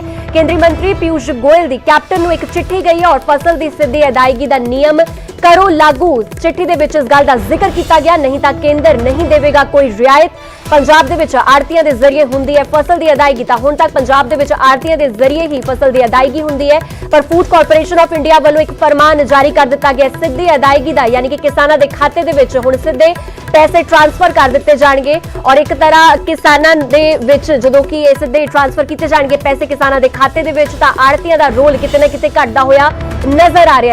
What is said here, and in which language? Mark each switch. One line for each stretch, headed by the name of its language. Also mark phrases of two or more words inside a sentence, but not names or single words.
Punjabi: ਕੇਂਦਰੀ ਮੰਤਰੀ ਪੀਯੂਸ਼ ਗੋਇਲ ਦੀ ਕੈਪਟਨ ਨੂੰ ਇੱਕ ਚਿੱਠੀ ਗਈ ਹੈ ਔਰ ਫ਼ਸਲ ਦੀ ਸਿੱਧੀ ਅਦਾਇਗੀ ਦਾ ਨਿਯਮ ਕਰੋ ਲਾਗੂ। ਚਿੱਠੀ ਦੇ ਵਿੱਚ ਇਸ ਗੱਲ ਦਾ ਜ਼ਿਕਰ ਕੀਆ ਗਿਆ, ਨਹੀਂ ਤਾਂ ਕੇਂਦਰ ਨਹੀਂ ਦੇਵੇਗਾ ਕੋਈ ਰਿਆਇਤ। ਪੰਜਾਬ ਦੇ ਵਿੱਚ ਆੜ੍ਹਤੀਆਂ ਦੇ ਜ਼ਰੀਏ ਹੁੰਦੀ ਹੈ ਫ਼ਸਲ ਦੀ ਅਦਾਇਗੀ। ਤਾਂ ਹੁਣ ਤੱਕ ਪੰਜਾਬ ਦੇ ਵਿੱਚ ਆੜ੍ਹਤੀਆਂ ਦੇ ਜ਼ਰੀਏ ਹੀ ਫ਼ਸਲ ਦੀ ਅਦਾਇਗੀ ਹੁੰਦੀ ਹੈ, ਪਰ ਫੂਡ ਕਾਰਪੋਰੇਸ਼ਨ ਆਫ਼ ਇੰਡੀਆ ਵਾਲੋਂ ਇੱਕ ਫ਼ਰਮਾਨ ਜਾਰੀ ਕਰ ਦਿੱਤਾ ਗਿਆ ਸਿੱਧੀ ਅਦਾਇਗੀ ਦਾ, ਯਾਨੀ ਕਿ ਕਿਸਾਨਾਂ ਦੇ ਖਾਤੇ ਦੇ ਵਿੱਚ ਹੁਣ ਸਿੱਧੇ ਪੈਸੇ ਟ੍ਰਾਂਸਫਰ ਕਰ ਦਿੱਤੇ ਜਾਣਗੇ। ਔਰ ਇੱਕ ਤਰ੍ਹਾਂ ਕਿਸਾਨਾਂ ਦੇ ਵਿੱਚ ਜਦੋਂ ਕਿ ਇਹ ਸਿੱਧੇ ਟ੍ਰਾਂਸਫਰ ਕੀਤੇ ਜਾਣਗੇ ਪੈਸੇ ਕਿਸਾਨਾਂ ਦੇ ਖਾਤੇ ਦੇ ਵਿੱਚ, ਤਾਂ ਆੜ੍ਹਤੀਆਂ ਦਾ ਰੋਲ ਕਿਤੇ ਨਾ ਕਿਤੇ ਘਟਦਾ ਹੋਇਆ ਨਜ਼ਰ ਆ ਰਿਹਾ ਹੈ।